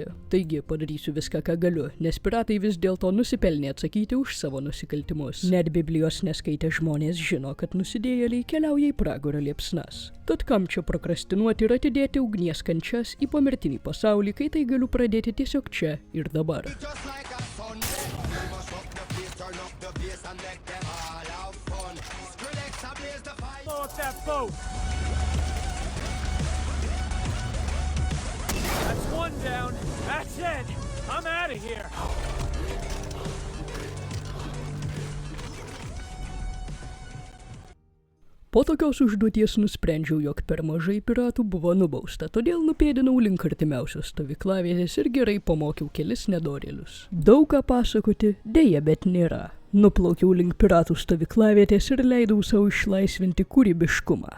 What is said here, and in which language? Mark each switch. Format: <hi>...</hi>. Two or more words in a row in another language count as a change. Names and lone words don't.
<lt>Taigi padarysiu viską, ką galiu, nes piratai vis dėlto nusipelnė atsakyti už savo nusikaltimus. Net Biblijos neskaitę žmonės žino, kad nusidėjėliai keliauja į pragaro liepsnas. Tad kam čia prokrastinuoti ir atidėti ugnies kančias į pomirtinį pasaulį, kai tai galiu pradėti tiesiog čia ir dabar.</lt> <en>Blow up that boat! That's one down. That's it. I'm out of here.</en> <lt>Po tokios užduoties nusprendžiau, jog per mažai piratų buvo nubausta, todėl nupėdinau link artimiausios stovyklavietės ir gerai pamokiau kelis nedorėlius. Daug ką pasakoti, deja, bet nėra. Nuplaukiau link piratų stovyklavietės ir leidau savo išlaisvinti kūrybiškumą.</lt>